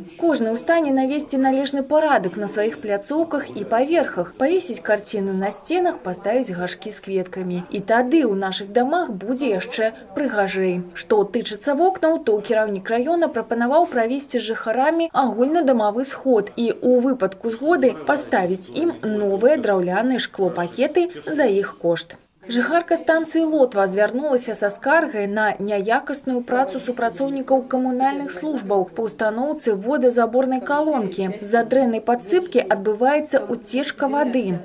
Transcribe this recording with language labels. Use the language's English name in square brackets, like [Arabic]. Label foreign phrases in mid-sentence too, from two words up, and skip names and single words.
[Belarusian] Кожны ў стане навесці належны парадак на сваіх пляцоўках і паверхах, павесіць карціны на сценах, паставіць гашкі з кветкамі. І тады ў нашых дамах будзе яшчэ прыгажэй. Што тычыцца вокнаў, то кіраўнік раёна прапанаваў правесці з жыхарамі агульнадамавы сход і ў выпадку згоды [Russian] поставить им новые [Belarusian] драўляныя шклопакеты за іх кошт. Жыхарка станцыі Лотва звярнулася са скаргай на няякасную працу супрацоўнікаў камунальных службаў па ўстаноўцы водазаборнай калонкі. З-за дрэннай падсыпкі адбываецца уцечка вады.